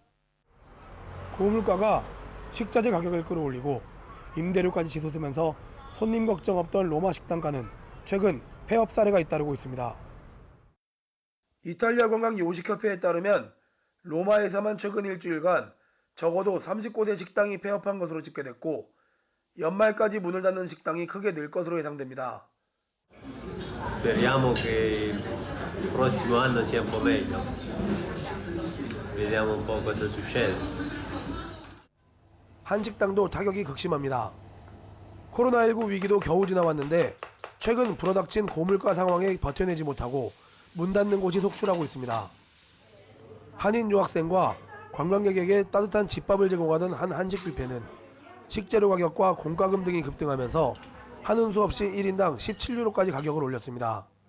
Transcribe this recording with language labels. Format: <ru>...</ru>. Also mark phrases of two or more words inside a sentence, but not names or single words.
<ko>고물가가 식자재 가격을 끌어올리고 임대료까지 치솟으면서 손님 걱정 없던 로마 식당가는 최근 폐업 사례가 잇따르고 있습니다. 이탈리아 관광 요식협회에 따르면 로마에서만 최근 일주일간 적어도 30곳의 식당이 폐업한 것으로 집계됐고 연말까지 문을 닫는 식당이 크게 늘 것으로 예상됩니다.</ko> <it>Speriamo che il prossimo anno sia un po' meglio. Vediamo un po' cosa succede.</it> <ko>한식당도 타격이 극심합니다. 코로나19 위기도 겨우 지나왔는데 최근 불어닥친 고물가 상황에 버텨내지 못하고 문 닫는 곳이 속출하고 있습니다. 한인 유학생과 관광객에게 따뜻한 집밥을 제공하던 한 한식 뷔페는 식재료 가격과 공과금 등이 급등하면서 하는 수 없이 1인당 17유로까지 가격을 올렸습니다.</ko>